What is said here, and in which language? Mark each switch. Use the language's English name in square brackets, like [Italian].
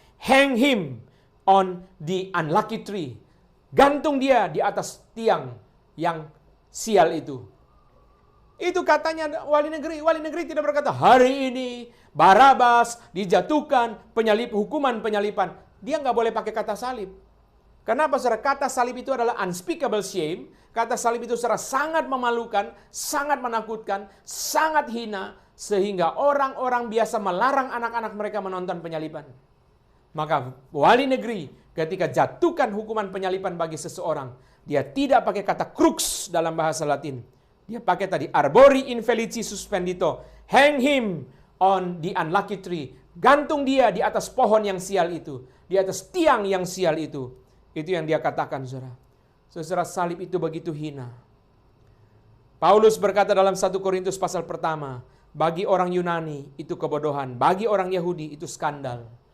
[English] Hang him on the unlucky tree. [Indonesian] Gantung dia di atas tiang yang sial itu. Itu katanya wali negeri. Wali negeri tidak berkata, hari ini Barabas dijatuhkan hukuman penyalipan. Dia nggak boleh pakai kata salib. Kenapa, saudara? Kata salib itu adalah [English] unspeakable shame. [Indonesian] Kata salib itu saudara sangat memalukan, sangat menakutkan, sangat hina. Sehingga orang-orang biasa melarang anak-anak mereka menonton penyalipan. Maka wali negeri ketika jatuhkan hukuman penyalipan bagi seseorang, dia tidak pakai kata crux dalam bahasa Latin. Dia pakai tadi [Latin] arbori infelici suspendito. [English] Hang him on the unlucky tree. [Indonesian] Gantung dia di atas pohon yang sial itu. Di atas tiang yang sial itu. Itu yang dia katakan, saudara. Saudara, salib itu begitu hina. Paulus berkata dalam 1 Korintus pasal pertama, bagi orang Yunani itu kebodohan, bagi orang Yahudi itu skandal.